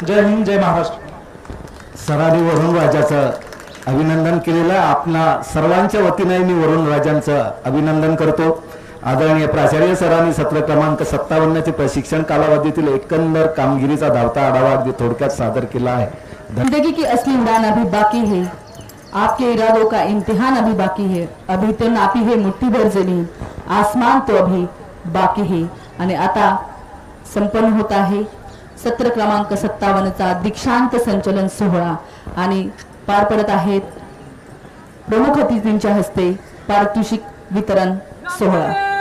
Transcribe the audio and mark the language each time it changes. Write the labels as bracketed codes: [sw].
[mr] जय हिंद, जय महाराष्ट्र। सरांनी वरुण राजाचं अभिनंदन केलेलं, आपल्या सर्वांच्या वतीने मी वरुण राजांचं अभिनंदन करतो। आदरणीय प्राचार्य सरांनी सत्र क्रमांक 57चे प्रशिक्षण कालावधीतील एकंदर कामगिरीचा धावता आढावा अगदी थोडक्यात सादर केला आहे। [hi] जिंदगी की असली उड़ान अभी बाकी है, आपके इरादों का इम्तिहान अभी बाकी है, अभी तो नापी है मुट्ठी भर जमीन, आसमान तो अभी बाकी है। [mr] आणि आता संपन्न होत आहे सत्र क्रमांक 57चा दीक्षांत संचलन सोहळा आणि पार पडत आहेत प्रमुख अतिथींच्या हस्ते पारितोषिक वितरण सोहळा।